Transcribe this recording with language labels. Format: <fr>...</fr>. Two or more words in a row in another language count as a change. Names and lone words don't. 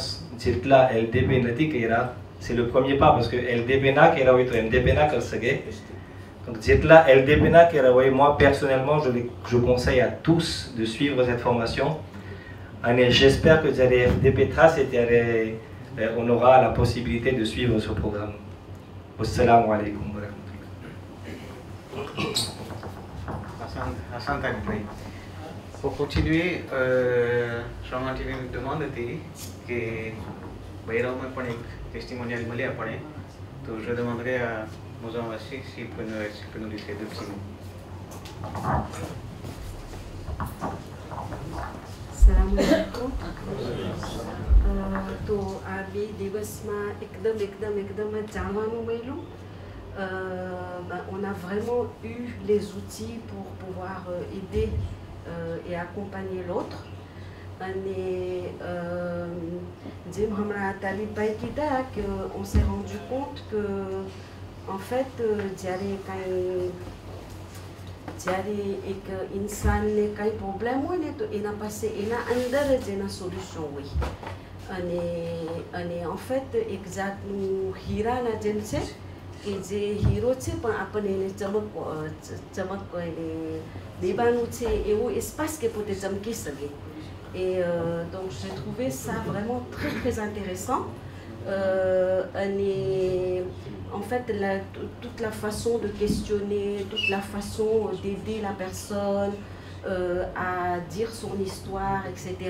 <fr>Là, LDP c'est le premier pas parce que LDP et MDP donc là, LDP moi personnellement, je conseille à tous de suivre cette formation. Et j'espère que LDP on aura la possibilité de suivre ce programme.</fr> <ar>السلام عليكم ورحمة الله.</ar> <fr>Hassan Takbri. Pour continuer, Shramanti me demande que Bayrao</fr> <hi>में पण एक टेस्टिमोनियल मिले अपने, तो</hi> <fr>je demanderai à Moussa Wassi s'il peut nous laisser 2 petits mots.</fr> <ar>Assalamualaikum.</ar> <gu>તો આ 2 દિવસમાં એકદમ જાણવાનું મળ્યું.</gu> <fr>On a vraiment eu les outils pour pouvoir aider et accompagner l'autre. Et Jim Hamra Talibay Kita, on s'est rendu compte que en fait,</fr> <gu>જ્યારે એક ઇન્સાનને કંઈ પ્રોબ્લેમ હોય ને તો એના પાસે એના અંદર જ એના સોલ્યુશન હોય અને</gu> <fr>en fait</fr> <gu>એક જાતનું હીરાના જેમ છે કે જે હીરો છે પણ આપણને એને ચમક એને દેવાનું છે એવું espace કે પોતે ચમકી શકે.</gu> <fr>Et donc j'ai trouvé ça vraiment très très intéressant. Et en fait, toute la façon de questionner, toute la façon d'aider la personne à dire son histoire, etc.</fr>